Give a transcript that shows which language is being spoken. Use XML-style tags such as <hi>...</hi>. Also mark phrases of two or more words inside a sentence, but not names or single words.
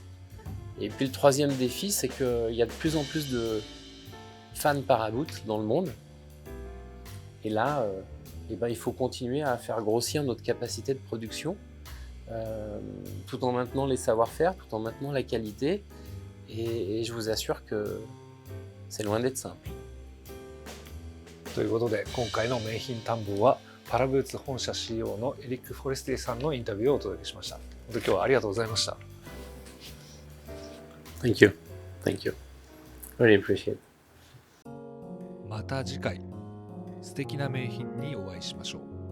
<fr>Et puis le troisième défi, c'est qu'il y a de plus en plus de fans Paraboot dans le monde. Et là, il faut continuer à faire grossir notre capacité de production, tout en maintenant les savoir-faire, tout en maintenant la qualité. Et je vous assure que c'est loin d'être simple.</fr> <ja>ということで、今回の名品探訪はパラブーツ本社 CEO のエリック・フォレスティさんのインタビューをお届けしました。本当に今日はありがとうございました。</ja> <en>Thank you. Thank you. Really appreciate it.</en> <ja>また次回、素敵な名品にお会いしましょう。</ja>